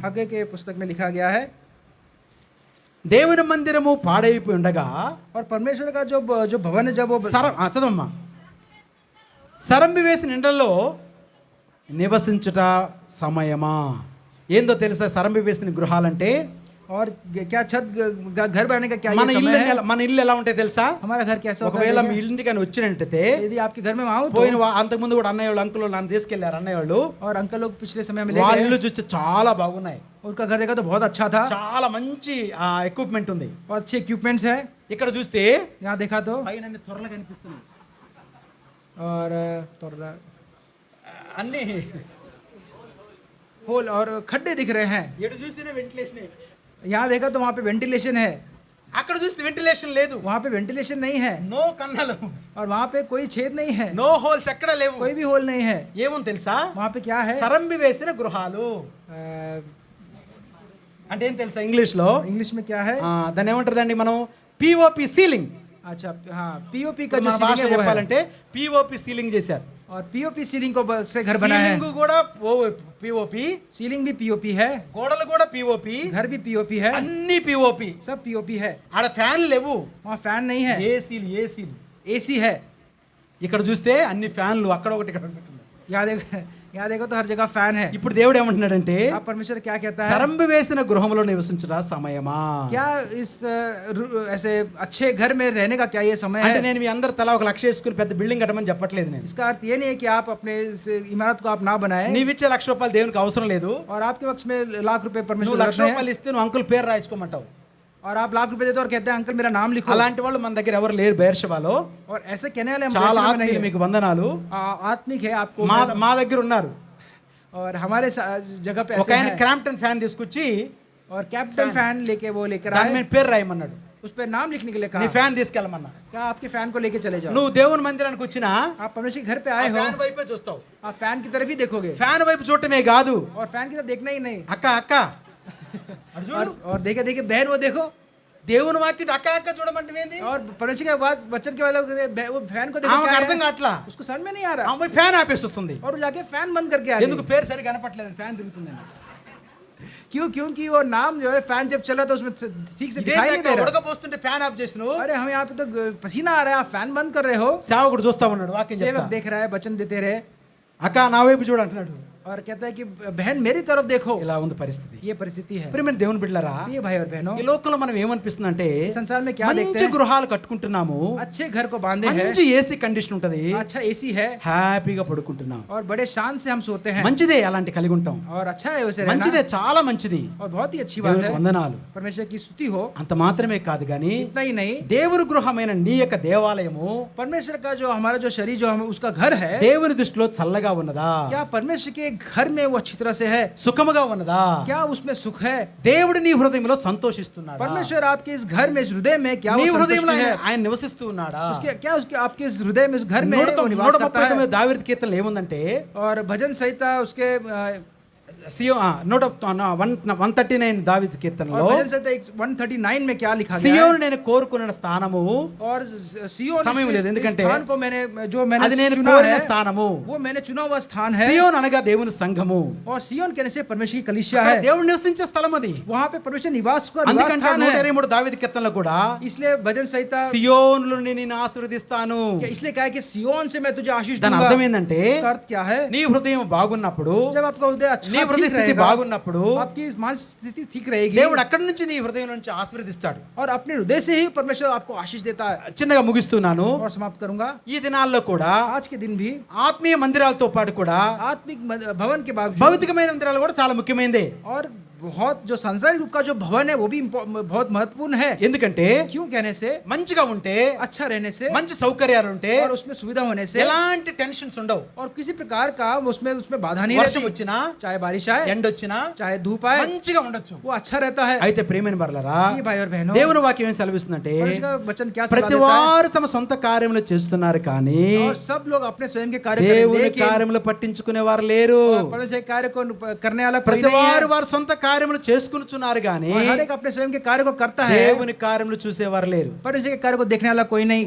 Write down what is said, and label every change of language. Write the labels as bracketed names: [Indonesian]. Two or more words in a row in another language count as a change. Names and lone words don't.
[Hindi] हग्गे के पुस्तक में लिखा गया है, [Telugu] దేవుని మందిరము పాడైపోయి ఉండగా, [Hindi] और परमेश्वर का जो भवन है, जब वो [Telugu] చదవమ్మా, సరంబి వేసిన ఇండ్లలో నివసించుట సమయమా. ఏందో తెలుసా సరంబి వేసిన గృహాలంటే? [Hindi] और क्या छत घर बनाने का क्या [Telugu] మన [Hindi] ये [Telugu] ఇల్లు [Hindi] समय है? [Telugu] మన ఇల్లు ఎలా ఉంటాయి తెలుసా? [Hindi] हमारा घर कैसा होता [Telugu] ఒకవేళ మీ [Hindi] है? [Telugu] ఇంటికి కానీ వచ్చినట్టయితే, [Hindi] यदि आपके घर में आऊं तो, [Telugu] పోయిన అంతకుముందు కూడా అన్నయ్య వాళ్ళు అంకుల్ నన్ను తీసుకెళ్లారు. అన్నయ్య వాళ్ళు [Hindi] और अंकल लोग पिछले समय में ले [Telugu] వాళ్ళ [Hindi] गए, [Telugu] ఇల్లు చూస్తే చాలా బాగున్నాయి, [Hindi] उनका घर देखा तो बहुत अच्छा था, [Telugu] చాలా మంచి ఎక్విప్మెంట్ ఉంది. [Hindi] और अच्छे इक्विपमेंट्स है। [Telugu] ఇక్కడ చూస్తే [Hindi] यहाँ देखा तो, [Telugu] పైన అన్ని త్వరలు కనిపిస్తున్నాయి, [Hindi] और [Telugu] అన్ని [Hindi] होल और खड्डे दिख रहे हैं। [Telugu] ఎటు చూస్తేనే వెంటిలేషన్. [Hindi] यहाँ देखा तो वहाँ पे वेंटिलेशन है, [Telugu] అక్కడ చూస్తే వెంటిలేషన్ లేదు, [Hindi] वहाँ पे वेंटिलेशन नहीं है, [Telugu] నో కన్నలు, [Hindi] और वहाँ पे कोई छेद नहीं है, [English] no holes [Telugu] ఎక్కడ లేవు. [Hindi] कोई भी होल नहीं है। [Telugu] ఏమో తెలుసా? [Hindi] वहाँ पे क्या है? [Telugu] సరంబి వేసిన గృహాలు. అంటే ఏం తెలుసా ఇంగ్లీష్లో [Hindi] इंग्लिश में क्या है? [Telugu] దాన్ని ఏమంటారండి మనం [English] POP ceiling. [Hindi] अच्छा, हाँ, पीओपी का जो [Telugu] మన [Hindi] सीलिंग [Telugu] భాష [Hindi] है वो है। [Telugu] చెప్పాలంటే [English] POP ceiling [Telugu] చేశారు. [Hindi] और [English] POP ceiling [Hindi] को से घर बना है। [Telugu] సీలింగ్ కూడా పిఓపి, [Hindi] सीलिंग भी पीओपी है, [Telugu] గోడలు కూడా పిఓపి, [Hindi] घर भी पीओपी है, [Telugu] అన్ని పిఓపి. [Hindi] सब पीओपी है। [Telugu] ఆడ ఫ్యాన్ లేవు, [Hindi] वहाँ फैन नहीं है, [Telugu] ఏసీలు ఏసీలు. [Hindi] एसी है। [Telugu] ఇక్కడ చూస్తే అన్ని ఫ్యాన్లు అక్కడ ఒకటి ఇక్కడ ఒకటి ఉన్నాయి. [Hindi] यहाँ देखो तो हर जगह फैन है। [Telugu] ఇప్పుడు దేవుడు ఏమంటున్నాడంటే [Hindi] आप परमेश्वर क्या कहता है? [Telugu] సరంబు వేసిన గృహంలో నివసించుట సమయమా. [Hindi] क्या इस ऐसे अच्छे घर में रहने का क्या ये समय [Telugu] అంటే [Hindi] है? [Telugu] నేను మీ అందరు తలా ఒక లక్ష వేసుకుని పెద్ద బిల్డింగ్ కట్టమని చెప్పట్లేదు నేను. [Hindi] इसका अर्थ ये नहीं है कि आप अपने इस इमारत को आप ना बनाए [Telugu] నీవిచ్చే ₹1,00,000 దేవునికి అవసరం లేదు. [Hindi] और आपके पक्ष में लाख रुपए [Telugu] నువ్వు [Hindi] परमेश्वर रखने हैं [Telugu] ₹1,00,000 ఇస్తే నువ్వు అంకుల్ పేరు రాయించుకోమంటావు. [Hindi] और आप लाख रुपए देते हो और कहते हैं अंकल मेरा नाम लिखो। [Telugu] అలాంటి వాళ్ళు మన దగ్గర ఎవరు లేరు బెర్షబాలో. [Hindi] और ऐसे कहने वाले हम [Telugu] చాలా [Hindi] बेर्शेबा में नहीं [Telugu] ఆత్మీయులు [Hindi] हैं। [Telugu] మీకు వందనాలు. [Hindi] आत्मिक है आपको [Telugu] మా దగ్గర ఉన్నారు. [Hindi] और हमारे जगह पे [Telugu] ఒక [Hindi] ऐसे [Telugu] ఆయన [Hindi] हैं। [Telugu] క్రాంప్టన్ ఫ్యాన్ తీసుకొచ్చి [Hindi] और कैप्टन फैन लेके वो लेकर [Telugu] దాని [Hindi] आए, [Telugu] మీద పేరు రాయమన్నాడు. [Hindi] उस पर नाम लिखने के लिए [Telugu] నీ [Hindi] कहा। [Telugu] ఫ్యాన్ తీసుకెళ్ళమన్నా. [Hindi] क्या आपके फैन को लेके चले जाओ। [Telugu] నువ్వు దేవుని మందిరానికి వచ్చినా [Hindi] आप परमेश्वर के घर पे [Telugu] ఆ [Hindi] आए हो, [Telugu] ఫ్యాన్ వైపే చూస్తావు. [Hindi] आप फैन की तरफ ही देखोगे [Telugu] ఫ్యాన్ వైపు చూడటమే కాదు, [Hindi] और फैन की तरफ देखना ही नहीं। [Telugu] అక్క అక్క అటు చూడు. [Hindi] और देखे देखे बहन वो देखो। [Telugu] దేవుని వాక్యం అక్క అక్క చూడమంటే ఏంది? [Hindi] और परमेश्वर के बाद बच्चन के वाले वो फैन को देखो [Telugu] ఆమెకు [Hindi] क्या [Telugu] అర్థం [Hindi] है? [Telugu] కావట్లా. [Hindi] उसको समझ में नहीं आ रहा [Telugu] ఆమె పోయి ఫ్యాన్ ఆపేసి వస్తుంది. [Hindi] और वो जाके फैन बंद करके आ [Telugu] ఎందుకు [Hindi] रही। [Telugu] పేరు సరిగా కనపట్లేదు, ఫ్యాన్ తిరుగుతుందని. [Hindi] क्योंकि वो नाम जो है फैन जब चल रहा था उसमें ठीक से [Telugu] ఇదే [Hindi] दिखाई नहीं दे रहा। [Telugu] ఉడకపోస్తుంటే ఫ్యాన్ ఆఫ్ చేసి నువ్వు [Hindi] अरे हम यहाँ पे तो पसीना आ रहा है, आप फैन बंद कर रहे हो। [Telugu] సేవకుడు చూస్తా ఉన్నాడు, వాక్యం [Hindi] सेवक [Telugu] చెప్తా. [Hindi] देख रहा है, वचन देते रहे [Telugu] అక్క నా వైపు చూడు అంటున్నాడు. [Hindi] और कहता है कि बहन मेरी तरफ देखो। [Telugu] ఇలా ఉంది పరిస్థితి. [Hindi] ये परिस्थिति है। [Telugu] ప్రియమైన దేవుని బిడ్డలారా, [Hindi] ये भाई और बहनों, [Telugu] ఈ లోకంలో మనం ఏమనిపిస్తుందంటే [Hindi] इस संसार में क्या देखते [Telugu] మంచి [Hindi] हैं? [Telugu] గృహాలు కట్టుకుంటున్నాము, [Hindi] अच्छे घर को बांधे हैं, [Telugu] మంచి [English] AC condition [Telugu] ఉంటది, [Hindi] अच्छा एसी है [Telugu] హ్యాపీగా పడుకుంటున్నాం. [Hindi] और बड़े शान से हम सोते हैं [Telugu] మంచిదే అలాంటి కలిగి ఉంటాం, [Hindi] और अच्छा है उसे रहना [Telugu] మంచిదే, చాలా మంచిది. [Hindi] और बहुत ही अच्छी बात [Telugu] దేవునికి [Hindi] है। [Telugu] వందనాలు. [Hindi] परमेश्वर की स्तुति हो। [Telugu] అంత మాత్రమే కాదు గాని [Hindi] इतना ही नहीं, [Telugu] దేవుని గృహమైన నీ యొక్క దేవాలయము [Hindi] परमेश्वर का जो हमारा जो शरीर जो हम उसका घर है, [Telugu] దేవుని దృష్టిలో చల్లగా ఉన్నదా, [Hindi] क्या परमेश्वर के घर में वो अच्छी तरह से है? [Telugu] సుఖముగా ఉన్నదా, [Hindi] क्या उसमें सुख है? [Telugu] దేవుడు నీ హృదయంలో సంతోషిస్తున్నాడా, [Hindi] परमेश्वर आपके इस घर में, इस हृदय में क्या [Telugu] నీ [Hindi] वो [Telugu] హృదయంలో [Hindi] संतुष्टि है? [Telugu] ఆయన నివసిస్తూ ఉన్నాడా. [Hindi] उसके क्या उसके आपके इस हृदय में, इस घर में वो निवास करता है। [Telugu] 139 దావీదు కీర్తనలు ఏముందంటే [Hindi] और भजन संहिता उसके [Telugu] 139 దావీదు కీర్తనలో [Hindi] और भजन संहिता 139 में क्या लिखा गया है? [Telugu] సియోను నేను కోరుకున్న స్థానము, [Hindi] और सियोन [Telugu] సమయం లేదు, [Hindi] इस [Telugu] ఎందుకంటే [Hindi] स्थान को मैंने जो [Telugu] అది [Hindi] मैंने [Telugu] నేను [Hindi] चुना [Telugu] కోరిన [Hindi] है, [Telugu] స్థానము. [Hindi] वो मैंने चुना हुआ स्थान है। [Telugu] సియోను అనగా దేవుని సంఘము, [Hindi] और सियोन कहने से परमेश्वर की कलीसिया [Telugu] అక్కడ [Hindi] है, [Telugu] దేవుడు నివసించే స్థలం అది. [Hindi] वहाँ पे परमेश्वर निवास का निवास [Telugu] అందుకంటే [Hindi] स्थान है। [Telugu] 123 దావీదు కీర్తనలో కూడా [Hindi] इसलिए भजन संहिता [Telugu] సియోనులో నిన్ను ఆశీర్వదిస్తాను. [Hindi] इसलिए क्या है कि सियोन से मैं तुझे आशीष [Telugu] దాని [Hindi] दूंगा। [Telugu] అర్థం ఏంటంటే [Hindi] इसका अर्थ क्या है? [Telugu] నీ హృదయం బాగున్నప్పుడు, [Hindi] जब आपका हृदय अच्छा [Telugu] నీ హృదయ [Hindi] ठीक [Telugu] స్థితి [Hindi] रहेगा, [Telugu] బాగున్నప్పుడు [Hindi] आपकी मानसिक स्थिति ठीक रहेगी, [Telugu] దేవుడు అక్కడి నుంచి నీ హృదయం నుంచి ఆశీర్వదిస్తాడు. [Hindi] और अपने हृदय से ही परमेश्वर आपको आशीष देता है। [Telugu] చిన్నగా ముగిస్తున్నాను. [Hindi] और समाप्त करूंगा, [Telugu] ఈ దినాల్లో కూడా [Hindi] आज के दिन भी [Telugu] ఆత్మీయ మందిరాలతో పాటు కూడా [Hindi] आत्मिक भवन के बावजूद [Telugu] భౌతికమైన మందిరాలు కూడా చాలా ముఖ్యమైనదే. [Hindi] और बहुत जो सांसारिक रूप का जो भवन है वो भी बहुत महत्वपूर्ण है। [Telugu] ఎందుకంటే [Hindi] क्यों कहने से, [Telugu] మంచిగా ఉంటే, [Hindi] अच्छा रहने से [Telugu] మంచి సౌకర్యాలు ఉంటే [Hindi] और उसमें सुविधा होने से [Telugu] ఎలాంటి టెన్షన్స్ ఉండవు. [Hindi] और किसी प्रकार का उसमें बाधा नहीं [Telugu] వర్షం [Hindi] रहती। [Telugu] వచ్చినా, [Hindi] चाहे बारिश आए, [Telugu] ఎండ వచ్చినా [Hindi] चाहे धूप आए, [Telugu] మంచిగా ఉండొచ్చు. [Hindi] वो अच्छा रहता है। [Telugu] అయితే ప్రియమైన బర్లరా, [Hindi] ये भाई और बहनों, [Telugu] దేవుని వాక్యం ఏం సెలవిస్తుందంటే [Hindi] परमेश्वर का वचन क्या सलाह [Telugu] ప్రతి [Hindi] देता है? [Telugu] వారు తమ సొంత కార్యములు చేస్తున్నారు కానీ [Hindi] और सब लोग अपने स्वयं के कार्य करें, [Telugu] దేవుని [Hindi] लेकिन [Telugu] కార్యములు పట్టించుకునే వారు లేరు. [Hindi] परमेश्वर के कार्य को करने वाला कोई [Telugu] ప్రతి [Hindi] नहीं [Telugu] వారు [Hindi] है। [Telugu] వారి సొంత కార్యములు చేసుకున్నారు కానీ [Hindi] और हर एक अपने स्वयं के कार्य को करता है, [Telugu] దేవుని కార్యములు చూసేవారు లేరు. [Hindi] परमेश्वर के कार्य को देखने वाला कोई नहीं।